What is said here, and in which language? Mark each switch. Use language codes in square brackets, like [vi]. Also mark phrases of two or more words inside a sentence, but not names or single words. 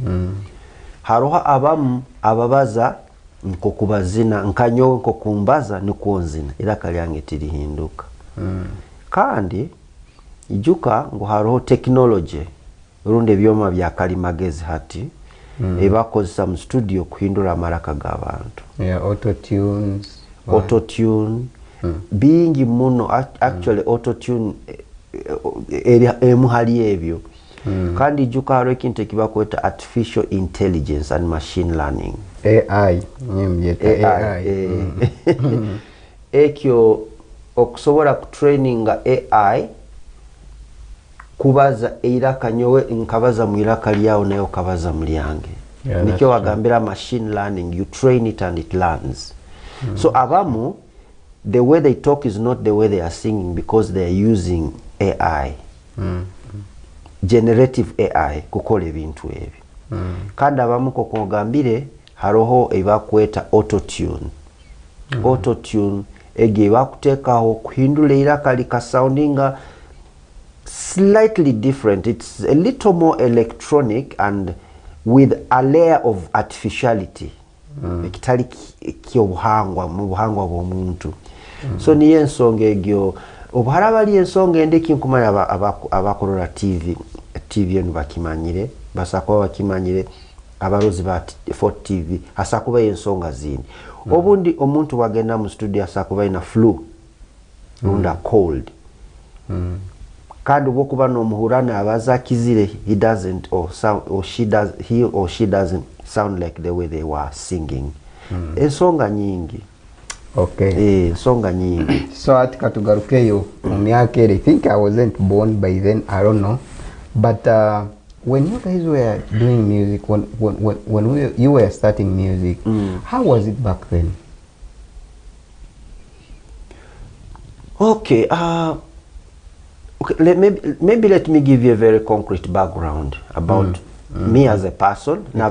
[ttj] haroho abamu ababaza nkokubazina nkanyowe nkokumbaza nikwonzina iraka lyange tirihinduka kandi ijuka ngo haroho technology runde byoma bya kalimagezi hati ebakozesa mu studio kuhindura amaraka g'abantu [en] auto tune [ttj] bingi muno actually [en] auto tune [ttj] emuhali ebyo kandi ijuka haro ekintu ekibakweta [en] artificial intelligence and machine learning AI. [ttj] Ekyo okusobola kutraininga AI kubaza iraka nyowe nkabaza mu iraka lyawo nayo kabaza mu lyange. Nikyo wagambira [en] machine learning, you train it and it learns. So abamu, the way they talk is not the way they are singing because they are using AI. Generative AI [ttj] kukola ebintu ebi. Kandi abamu kokugambire haroho ebakweta auto-tune. Auto-tune ege bakutekaho kuhindula iraka likasoundinga [en] slightly different. It's a little more electronic and with a layer of artificiality. [ttj] Ekitali kyobuhangwa mu buhangwa bw'omuntu. So niye ensonga egyo obuhara bali ensonga endeki nkumanya abakorora TV enu bakimanyire basako bakimanyire abarozi ba Fort TV asakuba ensonga zindi obundi omuntu wagenda mu studio asakuba ina flu runda cold kandi bokuba no muhurana abaza kizire [en] he doesn't he or she doesn't sound like the way they were singing [ttj] ensonga nyingi. [en] Okay. [ttj] Ensonga nyingi. So ati katugarukeyo mu myaka [en] I think I wasn't born by then, I don't know, but when you guys were doing music, when you were starting music, how was it back then? Okay, okay, maybe let me give you a very concrete background about me as a person.